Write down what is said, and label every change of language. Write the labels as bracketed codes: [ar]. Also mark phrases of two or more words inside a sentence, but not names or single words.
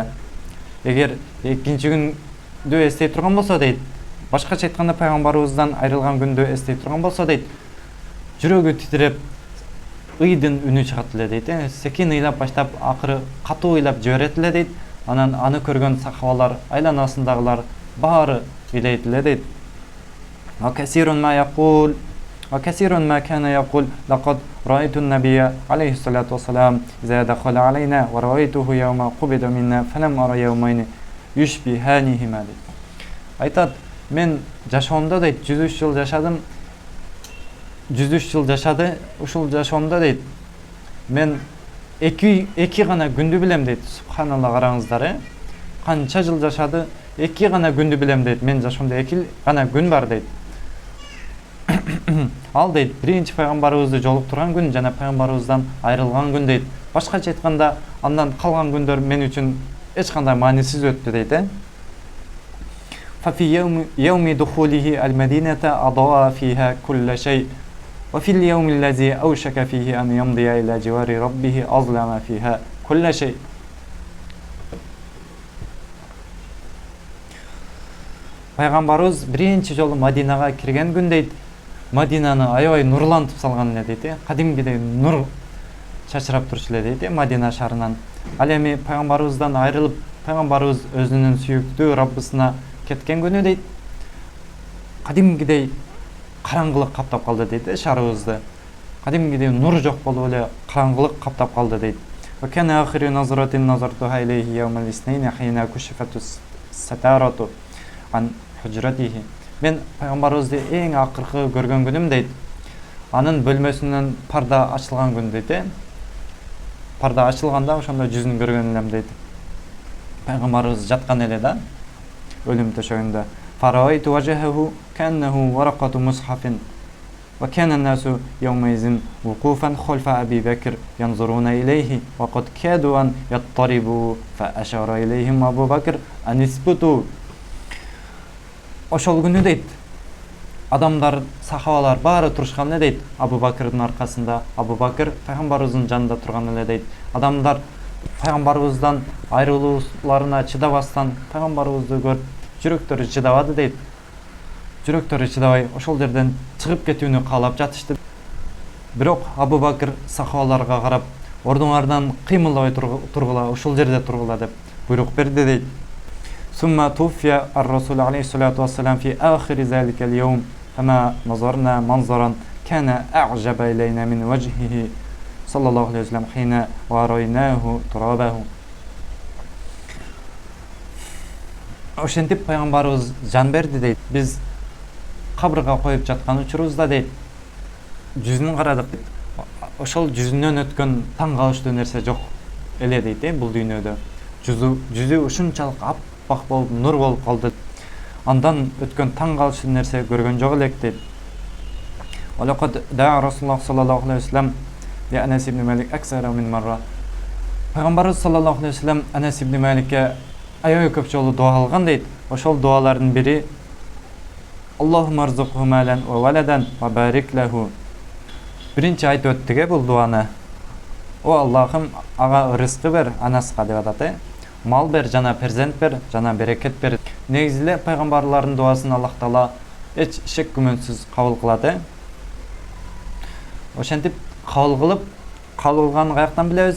[ky] Эгер экинчи күндү эстей турган болсо дейт, башкача айтканда пайгамбарыбыздан айрылган күндү эстей турган болсо дейт, жүрөгү титиреп, ыйдын үнү чыгат эле дейт. Секин ыйлап баштап, акыры катуу ыйлап жиберет эле дейт. Анан аны көргөн сахабалар, айланасындагылар баары ыйлайт эле дейт. [ar] وكثير ما كان يقول لقد رأيت النبي عليه الصلاة والسلام إذا دخل علينا ورأيته يوم قبض منا فلم أرى يومين يشبهانهما дейт. [ky] Айтат, мен жашоомдо дейт 103 жыл жашадым. 103 жыл жашады, ушул жашоомдо дейт, мен эки гана күндү билем дейт. Субханалла, караңыздар, канча жыл жашады, эки гана күндү билем дейт. Мен жашоомдо эки гана күн бар дейт. Ал дейт, биринчи пайгамбарыбызды жолуктурган күн жана пайгамбарыбыздан айрылган күн дейт. Башкача айтканда, андан калган күндөр мен үчүн эч кандай маанисиз өттү дейт. [ar] ففي يوم دخوله المدينة أضاء فيها كل شيء وفي اليوم الذي أوشك فيه أن يمضي إلى جوار ربه أظلم فيها كل شيء. [ky] Пайгамбарыбыз биринчи жолу Мадинага кирген күн дейт, Мадинаны аябай нурлантып салган эле дейт. Кадимгидей нур чачырап турчу эле дейт Мадина шаарынан. Ал эми пайгамбарыбыздан айрылып, пайгамбарыбыз өзүнүн сүйүктүү Раббысына кеткен күнү дейт. Кадимгидей караңгылык каптап калды дейт шаарыбызды. Кадимгидей нур жок болуп эле караңгылык каптап калды дейт. [ar] وكان آخر نظرة نظرتها إليه يوم الاثنين حين كشفت الستارة عن حجرته. [ky] Мен пайгамбарыбызды эң акыркы көргөн күнүм дейт. Анын бөлмөсүнөн парда ачылган күн дейт. Парда ачылганда ошондо жүзүн көргөн элем дейт. Пайгамбарыбыз жаткан эле да, өлүм төшөгүндө. [ar] فرأيت وجهه كأنه ورقة مصحف. وكان الناس يومئذ وقوفا خلف أبي بكر ينظرون إليه وقد كادوا أن يضطربوا فأشار إليهم أبو بكر أن اثبتوا. [ky] Ошол күнү дейт, адамдар, сахабалар баары турушкан эле дейт. Абу Бакрдын аркасында, Абу Бакр пайгамбарыбыздын жанында турган эле дейт. Адамдар пайгамбарыбыздан айрылууларына чыдабастан пайгамбарыбызды көрүп жүрөктөрү чыдабады дейт. Жүрөктөрү чыдабай ошол жерден чыгып кетүүнү каалап жатышты. Бирок Абу Бакр сахабаларга карап, ордуңардан кыймылдабай тургула, ошол жерде тургула деп буйрук берди дейт. [ar] ثم توفي الرسول عليه الصلاة والسلام في آخر ذلك اليوم فما نظرنا منظرا كان أعجب إلينا من وجهه صلى الله عليه وسلم حين ورأيناه ترابه. [ky] Ошентип пайгамбарыбыз жан берди дейт. Биз кабырга коюп жаткан учурубузда дейт, жүзүнүн карадык. Ошол жүзүнөн өткөн таң калыштуу нерсе жок эле дейт бул дүйнөдө. Жүзү ушунчалык аппак болуп, нур болуп калды. Андан өткөн таң калыштуу нерсе көргөн жок элек дейт. [ar] ولقد دعا رسول الله صلى الله عليه وسلم يا أنس بن مالك أكثر من مرة. [ky] Пайгамбарыбыз [ar] صلى الله عليه وسلم [ky] Анас ибн Маликке аябай көп жолу дуа кылган дейт. Ошол дуалардын бири [ar] اللهم ارزقه مالا وولدا وبارك له. [ky] Биринчи айтып өттүк бул дуаны. О Аллахым, ага рызкы бер, Анаска деп атат. Мал бер, жана перзент бер, жана берекет бер. Негизи эле пайгамбарлардын дуасын Аллах Таала эч шек күмөнсүз кабыл кылат. Ошентип кабыл кылганын каяктан билебиз?